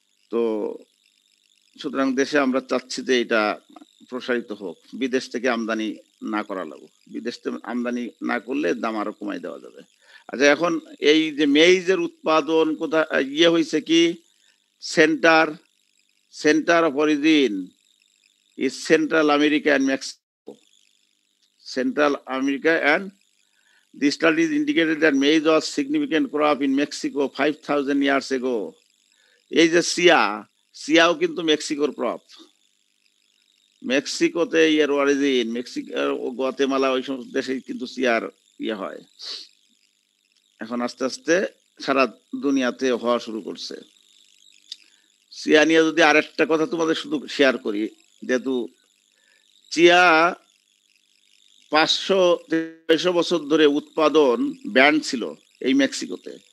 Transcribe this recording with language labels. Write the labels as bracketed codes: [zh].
[bn] তো সুতরাং দেশে আমরা চাচ্ছি যে এটা প্রসারিত হোক, বিদেশ থেকে আমদানি না করা লাগবে। বিদেশ থেকে আমদানি না করলে দাম আরো কমাই দেওয়া যাবে। আচ্ছা, এখন এই যে মেইজের উৎপাদন কোথায় হয়েছে কি, [en] Centre centre of origin is Central America and Mexico. Central America and the studies indicated that maize was significant crop in Mexico 5,000 years ago. [bn] এই যে সিয়াও কিন্তু মেক্সিকোর ক্রপ। মেক্সিকোতে এর অরিজিন, মেক্সিকো, গুয়াতেমালা, ওই সমস্ত দেশে কিন্তু সিয়ার হয়। এখন আস্তে আস্তে সারা দুনিয়াতে হওয়া শুরু করছে। চিয়া নিয়ে যদি আরেকটা কথা তোমাদের শুধু শেয়ার করি, যেহেতু চিয়া 500-600 বছর ধরে উৎপাদন ব্যান ছিল এই মেক্সিকোতে।